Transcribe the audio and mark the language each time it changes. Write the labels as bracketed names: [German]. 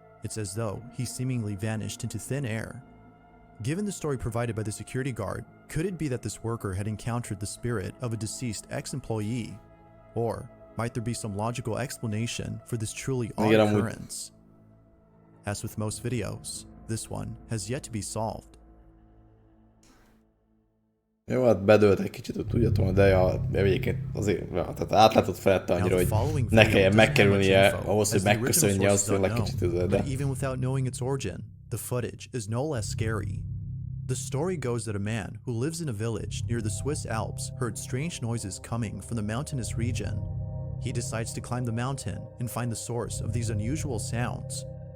[English] It's as though he seemingly vanished into thin air. Given the story provided by the security guard, could it be that this worker had encountered the spirit of a deceased ex-employee? Or might there be some logical explanation for this truly odd occurrence? As with most videos, this one has yet to be solved. [Hungarian] Jó, hát bedőlt egy kicsit, tudjatok, de egyébként azért tehát átlátott felette annyira, hogy ne kelljen megkerülnie ahhoz, hogy megköszönje, az tényleg kicsit ez, de... [English] But even without knowing its origin, the footage is no less scary. The story goes that a man who lives in a village near the Swiss Alps heard strange noises coming from the mountainous region. He decides to climb the mountain and find the source of these unusual sounds.